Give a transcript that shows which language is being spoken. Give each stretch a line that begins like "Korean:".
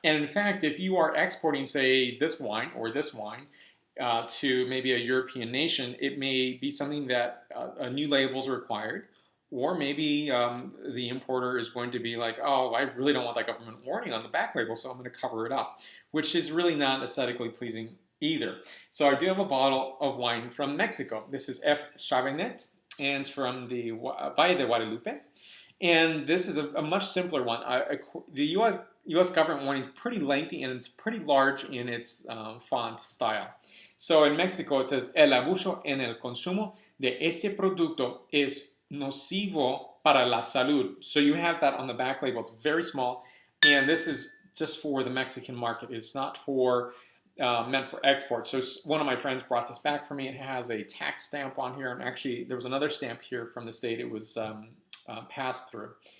English: And in fact, if you are exporting, say, this wine or this wine, to maybe a European nation, it may be something that a new label is required, or maybe the importer is going to be like, oh, I really don't want that government warning on the back label, so I'm going to cover it up, which is really not aesthetically pleasing either. So I do have a bottle of wine from Mexico. This is F. Chavinet, and it's from the Valle de Guadalupe. And this is a much simpler one. The U.S. government warning is pretty lengthy and it's pretty large in its font style. So in Mexico it says,
Spanish: el abuso en el consumo de este producto es nocivo para la salud.
English: So you have that on the back label. It's very small, and this is just for the Mexican market. It's not for meant for export. So one of my friends brought this back for me. It has a tax stamp on here, and actually there was another stamp here from the state it was passed through.